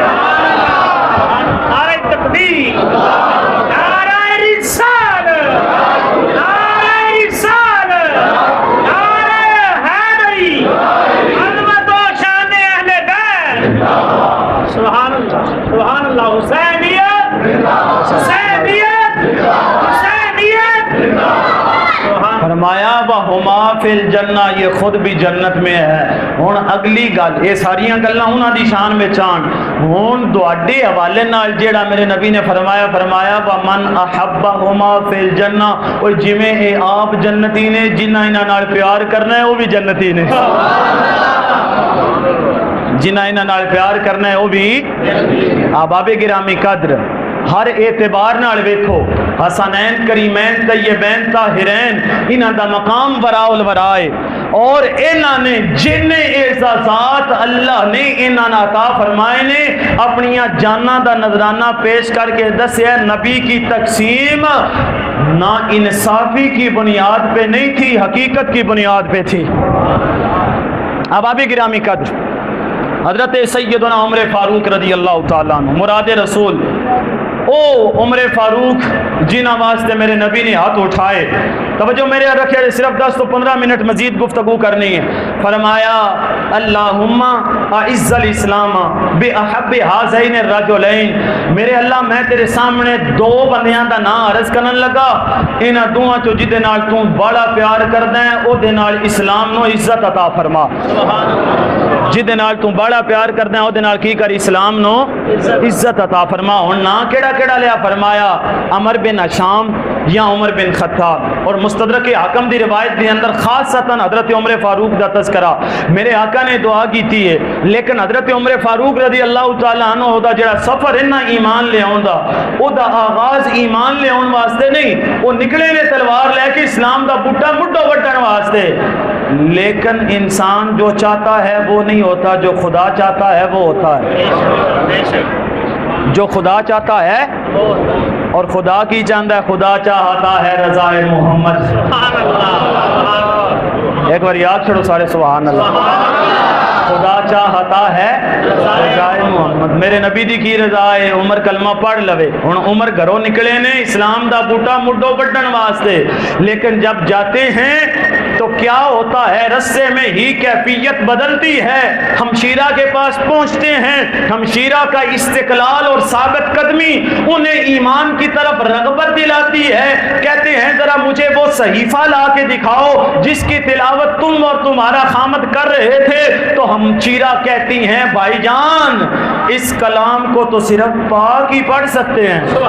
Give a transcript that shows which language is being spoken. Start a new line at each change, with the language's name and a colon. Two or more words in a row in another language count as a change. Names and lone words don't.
Urdu: نعرہ تکبیر نعرہ رسالت نعرہ رسالت نعرہ حیدری عظمت و شان اہل بیت
Arabic: سبحان اللہ سبحان اللہ
Punjabi: حسینیت حسینیت حسینیت فرمایا
Arabic: وہما فی الجنہ
Urdu: یہ خود بھی جنت میں ہے
Punjabi: ہن اگلی گل یہ ساریاں گلاں انہاں دی شان وچ آن ہن تواڈے حوالے نال جیڑا میرے نبی نے فرمایا
Arabic: ومن احبہما فی الجنہ
Punjabi: او جویں اے آپ جنتی نے جنہاں انہاں نال پیار کرنا ہے وہ بھی جنتی نے جنہاں انہاں نال پیار کرنا ہے وہ بھی احباب گرامی قدر ہر اعتبار نال ویکھو حسنین کریمین طیبین طاہرین انہاں دا مقام وراء الورائے اور انہاں نے جن احساسات اللہ نے انہاں عطا فرمائے نے اپنی جاناں دا نذرانہ پیش کر کے دسیا
Urdu: نبی کی تقسیم نا انصافی کی بنیاد پہ نہیں تھی، حقیقت کی بنیاد پہ تھی۔
Punjabi: اب آپ گرامی قدر حضرت سیدنا عمر فاروق رضی اللہ تعالیٰ عنہ مراد رسول، او عمر فاروق جنہاں واسطے میرے نبی نے ہاتھ اٹھائے، توجہ میرے رکھے، صرف 10 تو 15 منٹ مزید گفتگو کرنی ہے۔
Arabic: فرمایا اللہم اعز الاسلام باحب ہذین الرجلین،
Punjabi: میرے اللہ میں تیرے سامنے دو بندیاں دا نام عرض کرن لگا، انہاں دوواں چوں جدے نال تو بڑا پیار کردا ہے او دے نال اسلام نو عزت عطا فرما، جدے نال تو بڑا پیار کردا ہے او دے نال کی کر اسلام نو عزت عطا فرما۔ ہن نا کیڑا کیڑا لیا؟ فرمایا عمر بن ہشام یا عمر بن خطاب، اور مستدرک حاکم دی روایت دے اندر خاصتاً حضرت عمر فاروق دا تذکرہ میرے آقا نے دعا کیتی ہے، لیکن حضرت عمر فاروق رضی اللہ تعالیٰ عنہ دا جڑا سفر ہے نا ایمان لے آندا، او دا آغاز ایمان لے آن واسطے نہیں، وہ نکلے نے تلوار لے کے اسلام دا بوٹا مڈو وٹن واسطے،
Urdu: لیکن انسان جو چاہتا ہے وہ نہیں ہوتا، جو خدا چاہتا ہے وہ ہوتا ہے، جو خدا چاہتا ہے اور خدا کی چاہتا ہے، خدا چاہتا ہے رضا محمد،
Punjabi: ایک بار یاد چھڑو سارے سبحان اللہ،
Urdu: خدا چاہتا ہے رضا محمد،
Punjabi: میرے نبی دی کی رضا ہے، عمر کلمہ پڑھ لوے، ہن عمر گھروں نکلے نے اسلام دا بوٹا مڈو بٹن واسطے،
Urdu: لیکن جب جاتے ہیں تو کیا ہوتا ہے، رستے میں ہی کیفیت بدلتی ہے، ہمشیرہ کے پاس پہنچتے ہیں، ہمشیرہ کا استقلال اور ثابت قدمی انہیں ایمان کی طرف رغبت دلاتی ہے، کہتے ہیں ذرا مجھے وہ صحیفہ لا کے دکھاؤ جس کی تلاوت تم اور تمہارا خامد کر رہے تھے، تو ہمشیرہ کہتی ہیں بھائی جان اس کلام کو تو صرف پاک ہی پڑھ سکتے ہیں،